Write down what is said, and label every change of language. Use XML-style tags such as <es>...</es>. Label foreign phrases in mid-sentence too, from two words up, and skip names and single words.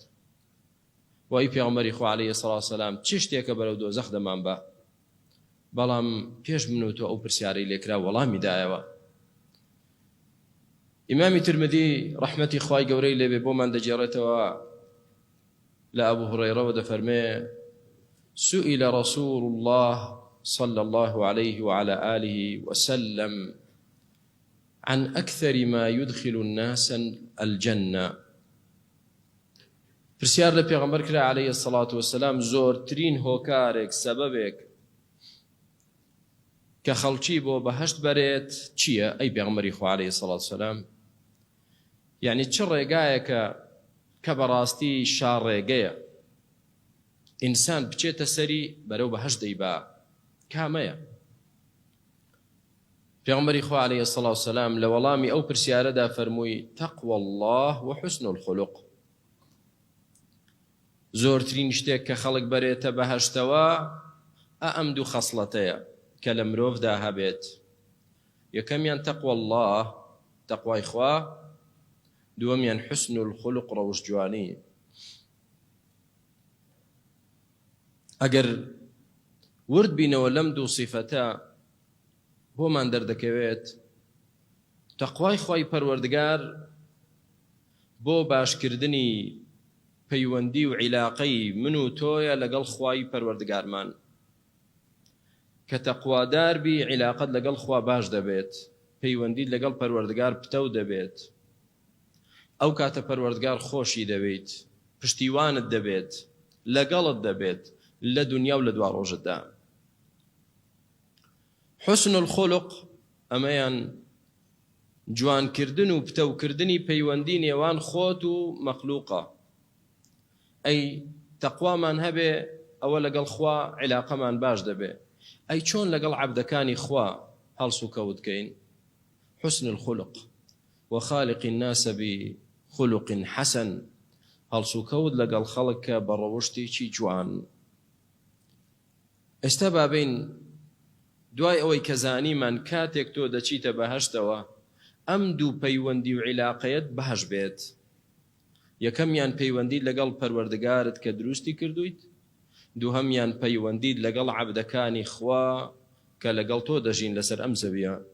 <ckb>و ئەی پێغەمبەری خوا</ckb> <ar>عەلەیهی السەڵات وەسەلام</ar> <ckb>چ شتێکە بەرەو دۆزەخ دەمان بە؟ بەڵام پێش من و تۆ ئەو پرسیارەی لێکرا وەڵامی دایەوە. ئیمامی ترمذی ڕەحمەتی خوای گەورەی لێبێ بۆمان دەجێڕێتەوە لە ئەبوو هورەیرەوە دەفەرمێ:</ckb> <ar>سئل رسول الله صلى الله عليه وعلى آله وسلم عن أكثر ما يدخل الناس الجنة.</ar> <ckb>پرسیار لە پێغەمبەر کرا</ckb> <ar>عەلەیهی السەڵات وەسەلام</ar> <ckb>زۆرترین هۆکارێک سەبەبێک کە خەڵکی بۆ بەهەشت بەرێت چییە؟ ئەی پێغەمبەری خوا</ckb> <ar>عەلەیهی السەڵات وەسەلام،</ar> <ckb>یعنی چ ڕێگایەکە کە بەڕاستی شاڕێگەیە ئینسان بچێتە سەری بەرەو بەهەشت دەیبا، کامەیە؟ پێغەمبەری خوا</ckb> <ar>عەلەیهی السەڵات وەسەلام</ar> <ckb>لە وەڵامی ئەو پرسیارەدا فەرمووی:</ckb> <ar>تەقوى الله وحسن الخلق.</ar> <ckb>زۆرترین شتێک کە خەڵک بەرێتە بەهەشتەوە ئەم دوو خەسڵەتەیە کە لە مرۆڤدا هەبێت. یەکەمیان</ckb> <ar>تەقوى الله،</ar> <ckb>تەقوای خوا، دووەمیان</ckb> <ar>حسن الخلق،</ar> <ckb>ڕەوشجوانی. ئەگەر ورد بینەوە لەم دوو صیفەتە بۆمان دەردەکەوێت تەقوای خوای پەروەردگار بۆ باشکردنی پەیوەندی و عیلاقەی من و تۆیە لەگەڵ خوای پەروەردگارمان. کە تەقوادار بی عیلاقەت لەگەڵ خوا باش دەبێت، پەیوەندیت لەگەڵ پەروەردگار پتە دەبێت، ئەو کاتە پەروەردگار خۆشی دەبێت، پشتیوانت دەبێت، لەگەڵت دەبێت لە دنیا و لە دوا ڕۆژتدا.</ckb> <ar>حسن الخلق</ar> <ckb>ئەمەیان جوانکردن و پتەوکردنی پەیوەندی نێوان خۆت و مەخلووقە. ئەی تەقوامان هەبێ ئەوە لەگەڵ خوا عیلاقەمان باش دەبێ. ئەی چۆن لەگەڵ عەبدەکانی خوا هەڵس و کەوت کەین؟</ckb> <ar>حسن الخلق وخالق الناس بخلق حسن،</ar> <ckb>هەڵس و کەوت لەگەڵ خەڵک کە بە ڕەوشتێکی جوان. ئێستا بابین دوای ئەوەی کە زانیمان کاتێک تۆ دەچیتە بەهەشتەوە ئەم دوو پەیوەندی و عیلاقەیەت بەهەش بێت. یەکەمیان پەیوەندیت لەگەڵ پەروەردگارت کە دروستی کردویت، دووهەمیان پەیوەندیت لەگەڵ عەبدەکانی خوا کە لەگەڵ تۆ دەژین لەسەر ئەم زەویە.</ckb>